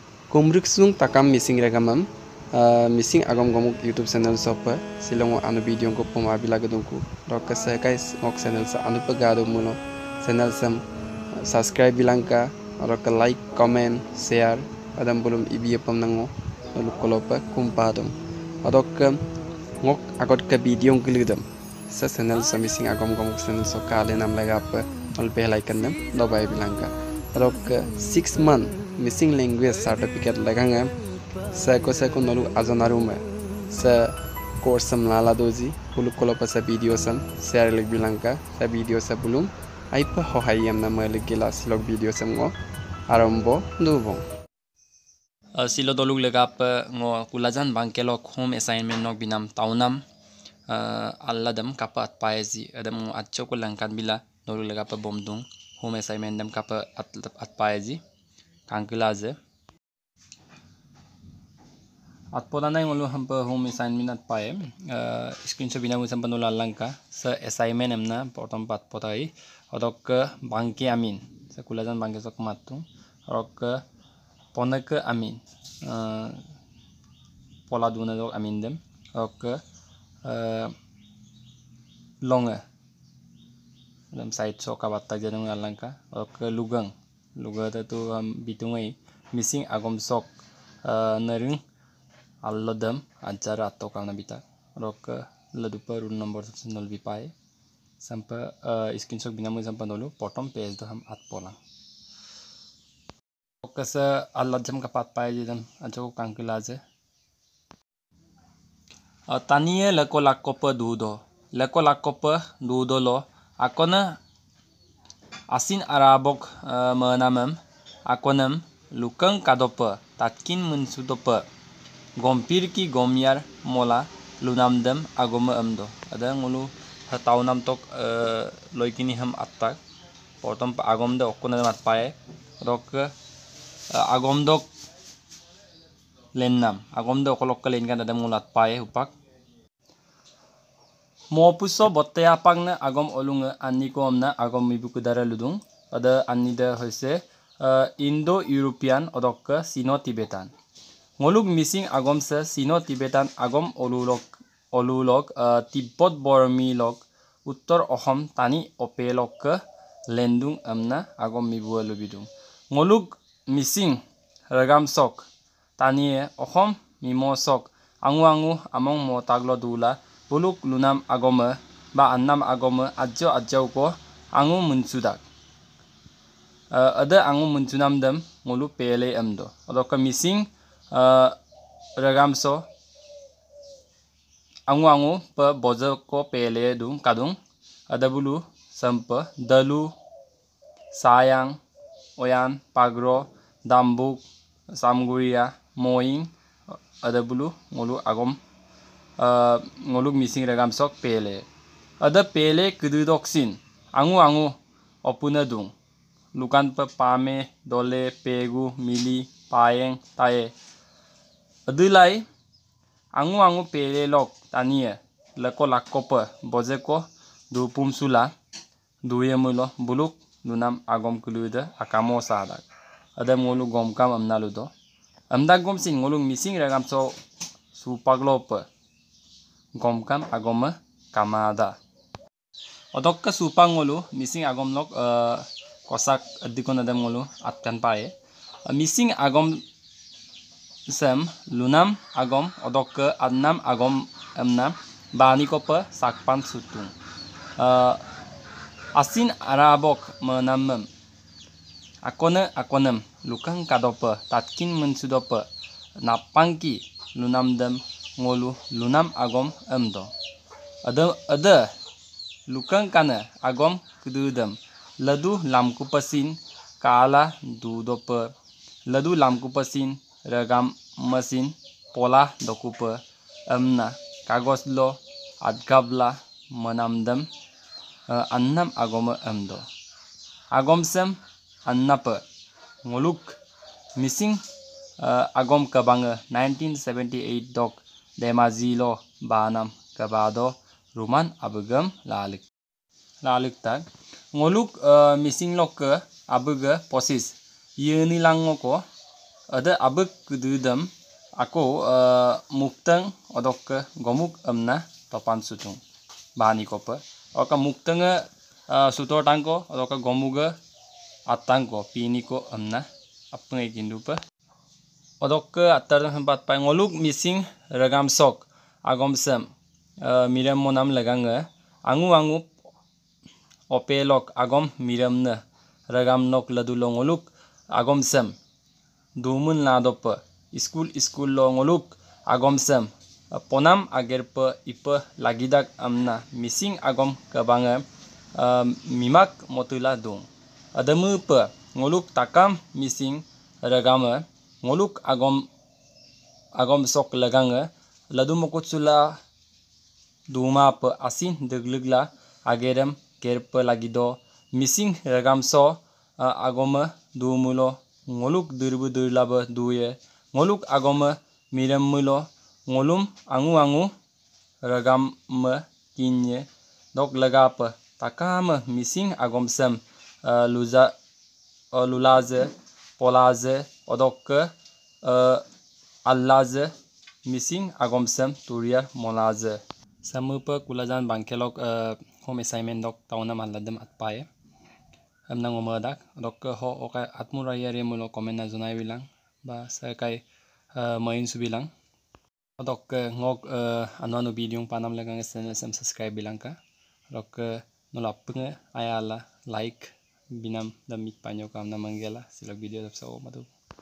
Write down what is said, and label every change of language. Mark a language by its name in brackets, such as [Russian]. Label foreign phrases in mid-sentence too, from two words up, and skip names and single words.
[Mising] Kumriksung takam missing regamam missing agam gomuk YouTube channel sopa silongo anu video ko poma bilagadungku roka sekai ngok channel sa anu pagado muno channel sam subscribe bilangka roka [English] like comment share [Mising] adam bulum ibiye pamnango lukolopa kumpadum adok ngok agot ka video ngilidam sa channel sa missing agam gomuk channel so kale nam lagapa ol belai kannam dobai bilangka rok 6 month missing [English] language certificate [Mising] laganga sa ko nolu azonarume sa course sam lala doji pulu kolopa sa video sam share leg bilangka sa video sa bulum aipa hohayam na malik gila slog video sam ngo arombo dubong silo doluk legap ngo kulajan bangkelok [English] home assignment [Mising] nok binam taunam alladam kapat paezi adam ngo atcho kulangkan bila doluk legap bomdung [English] home assignment [Mising] dam kapa at paezi kangkulaze at podanai ngolu hampa [English] home assignment [Mising] at pae screenshot bina musam panula langka sa assignment amna protom pat potai odok bangke amin sa kulajan bangke sok matu rok ponak amin pola duna dok amin dem rok longa dam side sok abatta janung langka rok lugang luga tu bitungai missing agom sok nering alladam acara atau kalna bita rok ladupa [English] rule number [Mising] 0 bipai sampai screenshot binamu sampai dulu potom page do ham at polang kasa alladam kapat pai jam ajo kangkilaje taniye lako lakopa dudo lo akona asin arabok menamam akonam lukang kadopa tatkin mensudopa gompir ki gomyar mola lunamdam agoma amdo ada ngulu taunam tok loikini ham attak potom agomda okona mat pae rok agomdok lennam agomda okolok len kan ada mulat pae upak mopuso botte apangna agom olunga annikomna agom mibukudara ludung ada annida hoise Indo European odok Sino Tibetan ngoluk missing agom se Sino Tibetan agom olulok Tibbot Bormi lok Uttor Ohom tani opelok lendung amna agom mibuwa lubidung ngoluk missing ragam sok tani Ohom mimosok angu among mo taglo dula buluk lunam agoma ba annam agoma ajau ko angu munsudak ada angu munsunam dam ngulu pele amdo odok missing ragam so angu pa bojo ko pele dung kadung ada bulu sampa dalu sayang oyan pagro dambuk samguria moing ada bulu ngulu agom ngoluk missing ragam sok pele ada pele kududoksin angu opuna dung lukan pa pame dole pegu mili paeng tae adulai angu pele lok tania lako lakopa bojeko du pumsula duyemulo buluk lunam agom kuluda akamo sadak ada ngolu gomkam amnaludo amda gomsin ngoluk missing ragam so supaglopa gomkam agoma kamada odok ka supang ngolu missing agom lok kosak adikon adam ngolu atkan pae missing agom sam lunam agom odok ka annam agom amna bani kopa sakpan sutung asin arabok menamam akonam lukang kadopa tatkin mensudopa napangki lunam dam ngolu lunam agom amdo ada lukang kana agom kududam ladu lamkupasin kala dudopa ladu lamkupasin ragam masin pola dokupa amna kagoslo adgabla manamdam annam agoma amdo agomsam annapa ngoluk missing agom kabanga 1978 dok demazilo banam kabado ruman abugam lalik tak ngoluk missing lok ke abuga posis yeni langoko ada abek kedudam aku muktang odok ke gomuk amna topan sutung bahani kopa oka muktanga sutor tangko odok gomuga atangko pini ko amna apngai kindupa odok ke atar tempat pai ngoluk missing ragam sok agom sem miram monam laganga angu opelok agom miram na ragam nok ladulo ngoluk agom sem dumun ladopa school lo ngoluk agom sem ponam ager pa ipa lagidak amna missing agom kabanga mimak motula dung adamu pa ngoluk takam missing ragama ngoluk agom sok laganga ladu mokotsula duma pa asin deglegla agerem kerpa lagido missing ragam so agoma dumulo ngoluk dirbu dirlaba duye ngoluk agoma miram mulo ngolum angu ragam ma kinye dok lagapa takama missing agom sem lulaze polaze odok allaze missing agom sem turia molaze samupa kulajan bangkelok [English] home assignment [Mising] dok tauna maladem atpaye amna ngomadak dok ho oka atmuraya re mulo comment na junai bilang ba sakai main subilang dok ngok anu video panam lagang channel sam subscribe bilang ka dok nolapnge ayala like binam damit panyo kamna manggela sila video dap sa madu